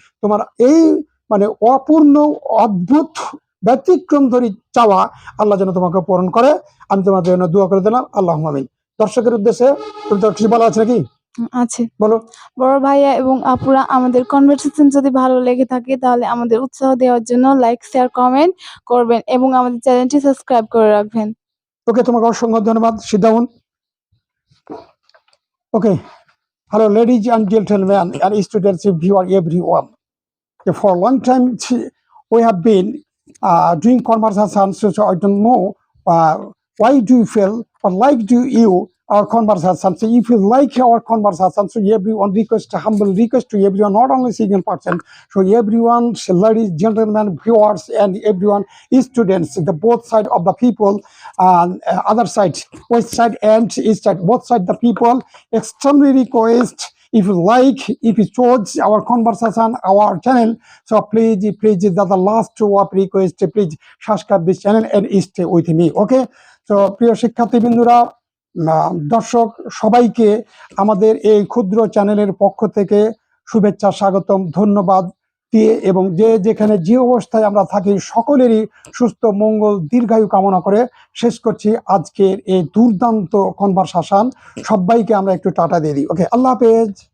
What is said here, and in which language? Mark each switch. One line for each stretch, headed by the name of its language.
Bangla: তোমার এই মানে অপূর্ণ অদ্ভুত ব্যতিক্রমধর্মী চাওয়া আল্লাহ যেন তোমাকে পূরণ করে, আমি তোমার জন্য দোয়া করে দিলাম। আল্লাহুম্মা আমিন। দর্শকের উদ্দেশ্যে তুমি তো কিছু বলা আছে নাকি? আছে। বলো। বড় ভাইয়া এবং আপুরা, আমাদের কনভারসেশন যদি ভালো লেগে থাকে তাহলে আমাদের উৎসাহ দেওয়ার জন্য লাইক, শেয়ার, কমেন্ট করবেন এবং আমাদের চ্যানেলটি সাবস্ক্রাইব করে রাখবেন। ওকে, তোমাকে অসংখ্য ধন্যবাদ।
English: Sit down. Okay, hello ladies and gentlemen and students, viewer, everyone. For a long time we have been doing conversations, so I don't know why do you feel or like do you our conversation? So if you like our conversation, so everyone request, humble request to everyone, not only single person, so everyone, so ladies, gentlemen, viewers, and everyone, students, the both side of the people, and other side, west side and east side, both side the people, extremely request, if you like, if you chose our conversation, our channel, so please, the last two of request, please subscribe this channel and stay with me, okay?
Bangla: So প্রিয় শিক্ষার্থী বিন্দুরা, দর্শক সবাইকে আমাদের এই ক্ষুদ্র চ্যানেলের পক্ষ থেকে শুভেচ্ছা, স্বাগতম, ধন্যবাদ দিয়ে, এবং যে যেখানে যে অবস্থায় আমরা থাকি সকলেরই সুস্থ মঙ্গল দীর্ঘায়ু কামনা করে শেষ করছি আজকের এই দুর্দান্ত কনভারসেশন। সবাইকে আমরা একটু টাটা দিয়ে দিই, ওকে, আল্লাহ হাফেজ।